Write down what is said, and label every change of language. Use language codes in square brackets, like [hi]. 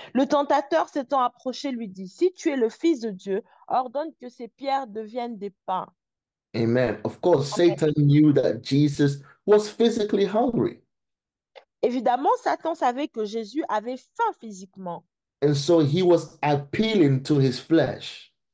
[fr] Le tentateur s'étant approché lui dit, si tu es le Fils de Dieu, ordonne que ces pierres deviennent des pains. [en] Amen. Of course, [fr] Amen. [en] Satan knew that Jesus was physically hungry. [fr] Évidemment, Satan savait que Jésus avait faim physiquement [en] And so he was appealing to his flesh.